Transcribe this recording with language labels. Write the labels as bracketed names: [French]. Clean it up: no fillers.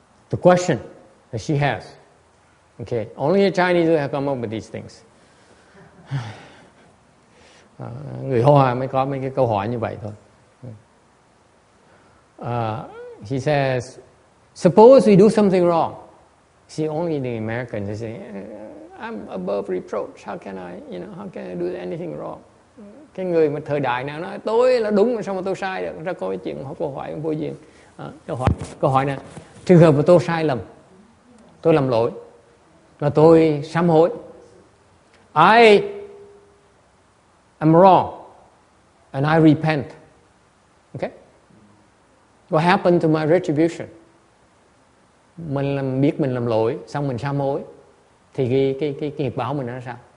[English] The question that she has, okay, only a Chinese will have come up with these things. [Vietnamese] Người Hoa mới có mấy cái câu hỏi như vậy thôi. [English] She says, suppose we do something wrong. See, only the Americans they say, I'm above reproach. How can I do anything wrong? [Vietnamese] Cái người mà thời đại nào nói tôi là đúng mà sao mà tôi sai được? Ra có cái chuyện câu hỏi vô duyên. Câu hỏi này, trường hợp mà tôi sai lầm, tôi làm lỗi, và tôi sám hối. [English] I am wrong and I repent. Okay? What happened to my retribution? [Vietnamese] Mình biết mình làm lỗi, xong mình sám hối, thì cái nghiệp báo mình nó sao?